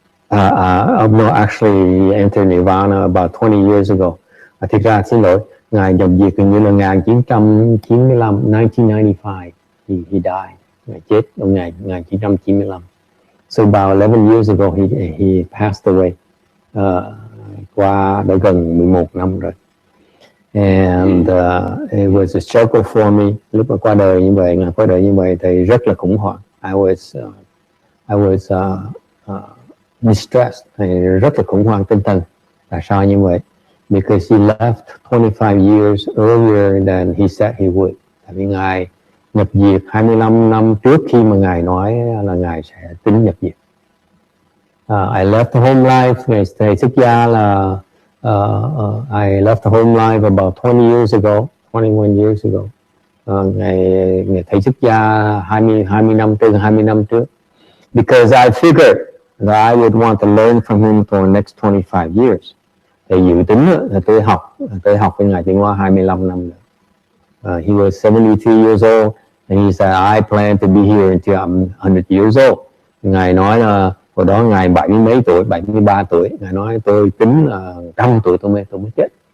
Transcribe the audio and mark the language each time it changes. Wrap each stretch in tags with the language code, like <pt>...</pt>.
<en>No, actually he entered Nirvana about 20 years ago.</en> <vi>Thực ra xin lỗi, Ngài nhập diệt hình như là 1995, 1995.</vi> <en>He died.</en> <vi>Ngài chết năm 1995.</vi> <en>So about 11 years ago he passed away.</en> <vi>Qua đã gần 11 năm rồi.</vi> <en>And it was a struggle for me.</en> <vi>Lúc mà qua đời như vậy, Ngài qua đời như vậy thì rất là khủng hoảng.</vi> <en>I was distressed,</en> <vi>rất là khủng hoảng tinh thần. Tại sao như vậy?</vi> <en>Because he left 25 years earlier than he said he would.</en> <vi>Tại vì Ngài nhập diệt 25 năm trước khi mà Ngài nói là Ngài sẽ tính nhập diệt.</vi> <en>I left the home life.</en> <vi>Thầy xuất gia là</vi> <en>I left the home life about 20 years ago, 21 years ago.</en> <vi>Ngày thầy xuất gia 20 năm trước.</vi> <en>Because I figured that I would want to learn from him for the next 25 years.</en> <vi>Thầy dự tính là tôi học với Ngài Tiến Hóa 25 năm rồi.</vi> <en>He was 73 years old, and he said, I plan to be here until I'm 100 years old.</en> <vi>Ngài nói là hồi đó Ngài 70 mấy tuổi, 73 tuổi. Ngài nói tôi tính là 100 tuổi tôi mới chết.</vi>